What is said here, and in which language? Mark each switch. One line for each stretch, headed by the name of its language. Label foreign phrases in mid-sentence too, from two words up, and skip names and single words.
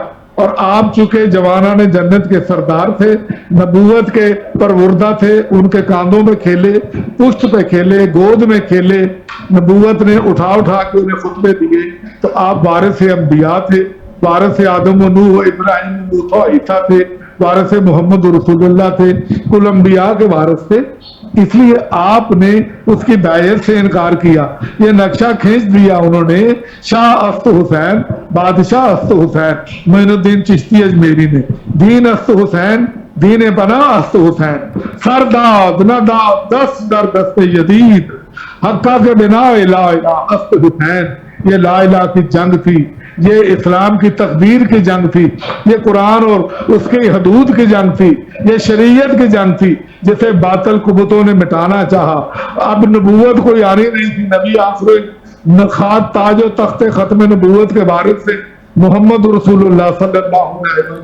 Urdu: اور آپ چونکہ جوانانِ جنت کے سردار تھے، نبوت کے پروردہ تھے، ان کے کاندھوں میں کھیلے، پشت پہ کھیلے، گود میں کھیلے، نبوت نے اٹھا کے انہیں خطبے دیے. تو آپ وارث انبیا تھے، وارث آدم نوح ابراہیم موسیٰ عیسیٰ تھے، وارث محمد رسول اللہ تھے، کل انبیا کے وارث تھے. اس لیے آپ نے اس کی بیعت سے انکار کیا. یہ نقشہ کھینچ دیا انہوں نے
Persian: شاہ است حسین، بادشاہ است حسین
Urdu: معین الدین چشتی اجمیری نے.
Persian: دین است حسین، دین بنا است حسین، سرداد نداد دست در دست جدید، حقہ کے بنا لا الہ است حسین.
Urdu: یہ
Arabic: لا الہ
Urdu: کی جنگ تھی، یہ اسلام کی تقدیر کی جنگ تھی، یہ قرآن اور اس کی حدود کی جنگ تھی، یہ شریعت کی جنگ تھی جسے باطل قوتوں نے مٹانا چاہا. اب نبوت کوئی آنی نہیں تھی. نبی آخر خات تاج و تخت ختم نبوت کے وارث سے محمد رسول اللہ
Arabic: صلی اللہ علیہ وسلم.